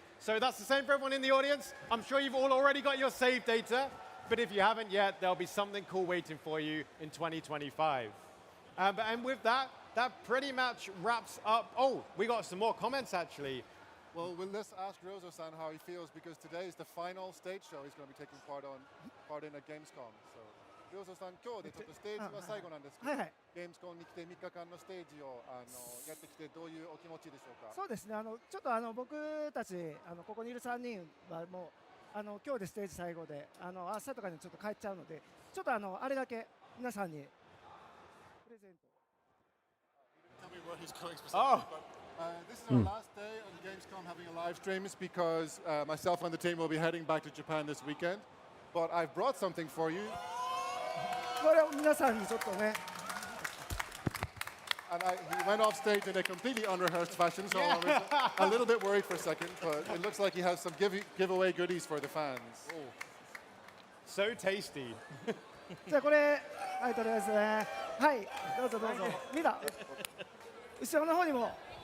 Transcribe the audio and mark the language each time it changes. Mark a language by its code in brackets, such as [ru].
[en] So that's the same for everyone in the audience. I'm sure you've all already got your save data, but if you haven't yet, there'll be something cool waiting for you in 2025. And with that, that pretty much wraps up. Oh, we got some more comments actually. Well, let's ask Rozo-san how he feels, because today is the final stage show he's going to be taking part in at Gamescom. [ja] So, Rozo-san, 今日でちょっとステージは最後なんですけど、Gamescom に来て3日間のステージをやってきてどういうお気持ちでしょうか。そうですね。ちょっと僕たちここにいる3人はもう今日でステージ最後で明日とかにちょっと帰っちゃうので、ちょっとあれだけ皆さんにプレゼント。 [en] Tell me where he's going specifically. This is our last day on Gamescom having a live stream, because myself and the team will be heading back to Japan this weekend. But I've brought something for you. [ja] これを皆さんにちょっとね。 [en] And he went off stage in a completely unrehearsed fashion, so I was a little bit worried for a second, but it looks like he has some giveaway goodies for the fans. So tasty. [ja] じゃあこれとりあえずね、はい、どうぞどうぞ。後ろの方にも